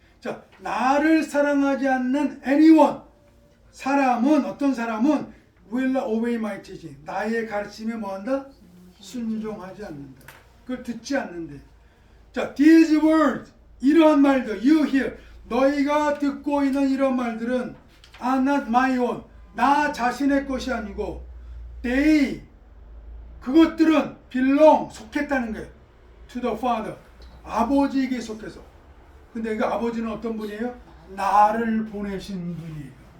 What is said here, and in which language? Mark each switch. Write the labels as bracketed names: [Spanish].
[Korean] 자, 나를 사랑하지 않는 anyone. 사람은 어떤 사람은 [English] will obey my teaching. [Korean] 나의 가르침에 뭐한다? 순종하지 않는다. 그걸 듣지 않는데. [English] 자, these words. [Korean] 이러한 말들. [English] You hear. [Korean] 너희가 듣고 있는 이런 말들은 [English] are not my own. [Korean] 나 자신의 것이 아니고 they 그것들은 belong 속했다는 거예요. [English] To the Father [Korean] 아버지에게 속해서. 근데 그 아버지는 어떤 분이에요? 나를 보내신 분이에요.